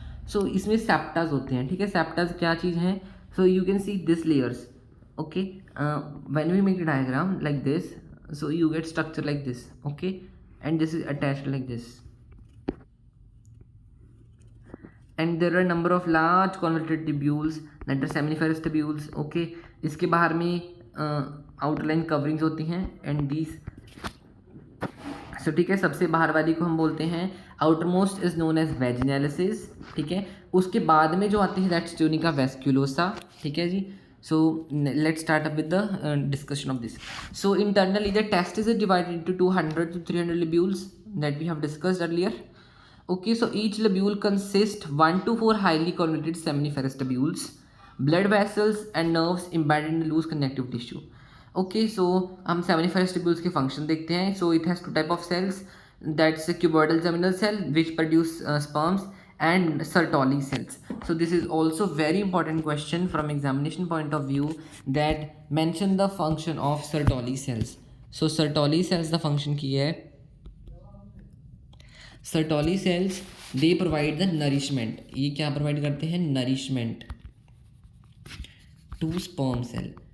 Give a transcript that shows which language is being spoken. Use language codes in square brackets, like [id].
[hi] So इसमें septas होते हैं, ठीक है. septas क्या चीज़ है? [en] So you can see this layers. Okay, when we make a diagram like this, so you get structure like this. Okay, and this is attached like this, and there are number of large convoluted tubules that are seminiferous tubules. [hi] Okay, इसके बाहर में outline coverings होती हैं, [en] and these. [hi] सो ठीक है, सबसे बाहर वाली को हम बोलते हैं [en] outermost is known as vaginalis, [hi] ठीक है. उसके बाद में जो आती है दैट्स ट्यूनिका वेस्कुलोसा, ठीक है जी. [en] So let's start up with the discussion of this. So internally the testis is divided into 200 to 300 lobules that we have discussed earlier. Okay, so each lobule consists 1 to 4 highly convoluted seminiferous tubules, blood vessels and nerves embedded in the loose connective tissue. Okay, [hi] सो हम seminiferous tubules के function देखते हैं. [en] So it has two type of cells, that's cuboidal germinal cell which produce sperms and Sertoli cells. So this is also very important question from examination point of view, that mention the function of Sertoli cells. So Sertoli cells the function की है, Sertoli cells they provide the nourishment. [hi] ये क्या provide करते हैं, [en] nourishment to sperm cell.